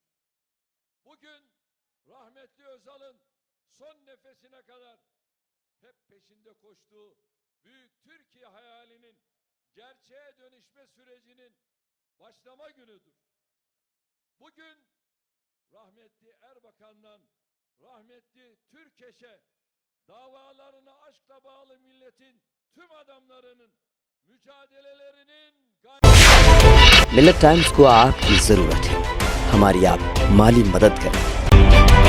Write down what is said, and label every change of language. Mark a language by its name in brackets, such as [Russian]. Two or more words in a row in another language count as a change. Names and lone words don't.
[Turkish] Bugün rahmetli Özal'ın son nefesine kadar hep peşinde koştuğu büyük Türkiye hayalinin gerçeğe dönüşme sürecinin başlama günüdür. Bugün rahmetli Erbakan'dan rahmetli Türkeş'e davalarına aşkla bağlı milletin tüm adamlarının mücadelelerinin [Hindi] मिल्लत टाइम्स को आपकी ज़रूरत है, हमारी आप माली मदद करें।